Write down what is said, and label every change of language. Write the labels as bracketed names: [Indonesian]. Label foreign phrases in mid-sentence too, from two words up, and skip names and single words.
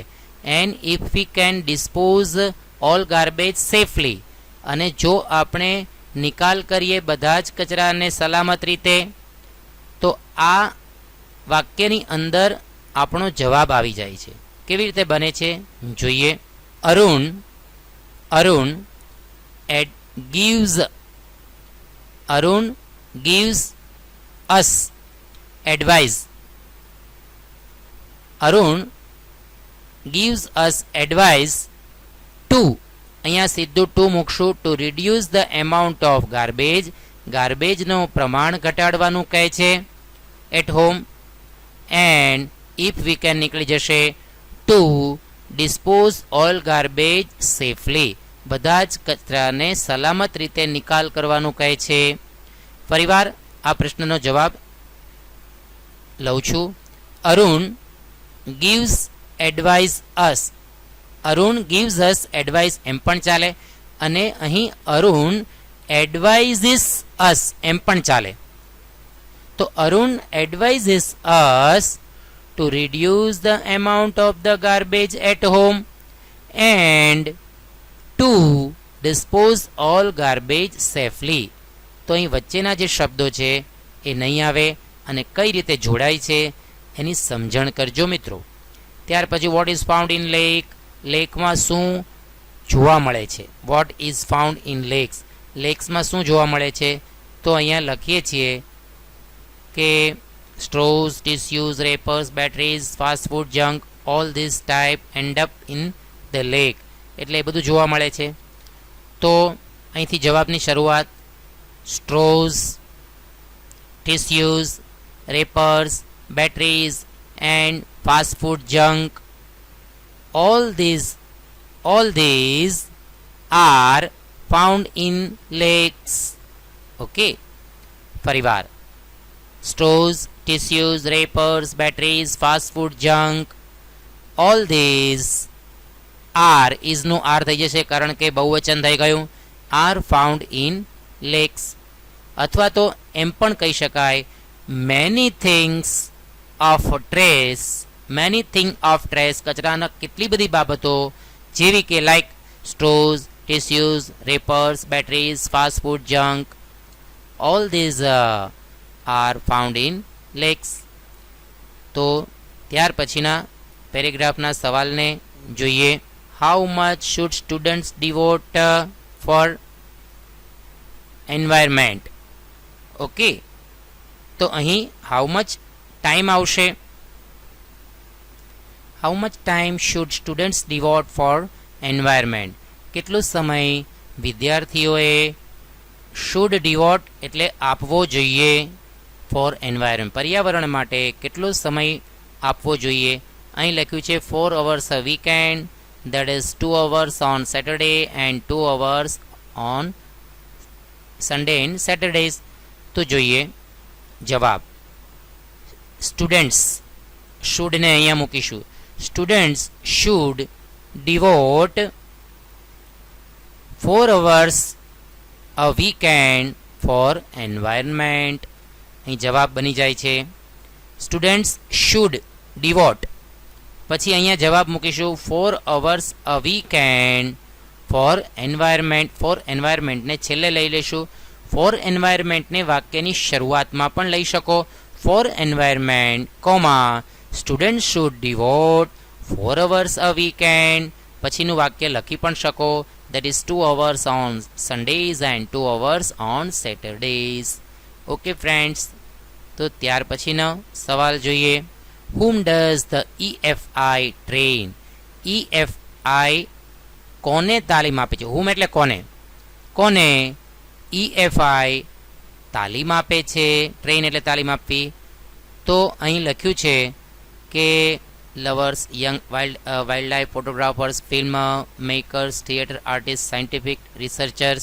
[English] And if we can dispose all garbage safely, [Gujarati] અને જો આપણે નિકાલ કરીએ બધા જ કચરાને સલામત રીતે. તો આ વાક્યની અંદર આપણો જવાબ આવી જાય છે. કેવી રીતે બને છે જોઈએ. અરુણ [English] gives us advice. અરુણ gives us advice to, [Gujarati] અહીંયા સીધું ટુ મૂકશું, [English] to reduce the amount of garbage, [Gujarati] ગાર્બેજનું પ્રમાણ ઘટાડવાનું કહે છે [English] at home. And if we can [Gujarati] નીકળી જશે [English] to dispose all garbage safely, [Gujarati] બધા જ કચરાને સલામત રીતે નિકાલ કરવાનું કહે છે. ફરીવાર આ પ્રશ્નનો જવાબ લઉં છું. [English] અરુણ gives advice us. [Gujarati] અરુણ [English] gives us advice [Gujarati] એમ પણ ચાલે, અને અહીં અરુણ [English] advises us [Gujarati] એમ પણ ચાલે. [English] તો અરુણ advises us to reduce the amount of the garbage at home and to dispose all garbage safely. [Gujarati] તો અહીં વચ્ચેના જે શબ્દો છે એ નહીં આવે, અને કઈ રીતે જોડાય છે એની સમજણ કરજો મિત્રો. ત્યાર પછી [English] What is found in lake, [Gujarati] લેકમાં શું જોવા મળે છે? [English] What is found in lakes, [Gujarati] લેક્સમાં શું જોવા મળે છે? તો અહીંયા લખીએ છીએ કે [English] Straws, tissues, wrappers, batteries, fast food, junk, all this type end up in the lake. [Gujarati] એટલે એ બધું જોવા મળે છે. તો અહીંથી જવાબની શરૂઆત [English] Straws, tissues, wrappers, batteries and fast food junk all these all these are found in lakes. Okay, ફરીવાર. Straws, tissues, wrappers, batteries, fast food, junk, all these are is [Gujarati] નું આર થઈ જશે કારણ કે બહુવચન થઈ ગયું. [English] are found in lakes. [Gujarati] અથવા તો એમ પણ કહી શકાય [English] many things of trash, many thing of trash, [Gujarati] કચરાના કેટલી બધી બાબતો જેવી કે [English] લાઈક straws, tissues, wrappers, batteries, fast food, junk, all these are found in lakes. [Gujarati] તો ત્યાર પછીના પેરેગ્રાફના સવાલને જોઈએ. [English] How much should students devote for environment. [Gujarati] ઓકે, તો અહીં [English] how much time [Gujarati] આવશે. [English] How much time should students devote for environment. [Gujarati] કેટલો સમય વિદ્યાર્થીઓએ [English] should devote [Gujarati] એટલે આપવો જોઈએ [English] for environment [Gujarati] પર્યાવરણ માટે કેટલો સમય આપવો જોઈએ. અહીં લખ્યું છે [English] 4 hours a weekend, that is 2 hours on Saturday and 2 hours on Sunday and Saturdays. [Gujarati] તો જોઈએ જવાબ. [English] students shouldને [Gujarati] અહીંયા મૂકીશું. [English] Students should devote 4 hours a weekend for environment. [Gujarati] અહીં જવાબ બની જાય છે [English] students should devote, [Gujarati] પછી અહીંયા જવાબ મૂકીશું [English] 4 hours a weekend for environment. for environmentને [Gujarati] છેલ્લે લઈ લઈશું. [English] for environmentને [Gujarati] વાક્યની શરૂઆતમાં પણ લઈ શકો. [English] for environment comma student should devote 4 hours a weekend, [Gujarati] પછીનું વાક્ય લખી પણ શકો [English] that is 2 hours on Sundays and 2 hours on Saturdays. okay friends, [Gujarati] તો ત્યાર પછીનો સવાલ જોઈએ. [English] whom does the EFI train? [Gujarati] EFI કોને તાલીમ આપે છે? whom એટલે કોને, કોને EFI તાલીમ આપે છે? ટ્રેન એટલે તાલીમ આપવી. તો અહીં લખ્યું છે કે [English] lovers, young wild life photographers, film makers, theatre artist, scientific researchers.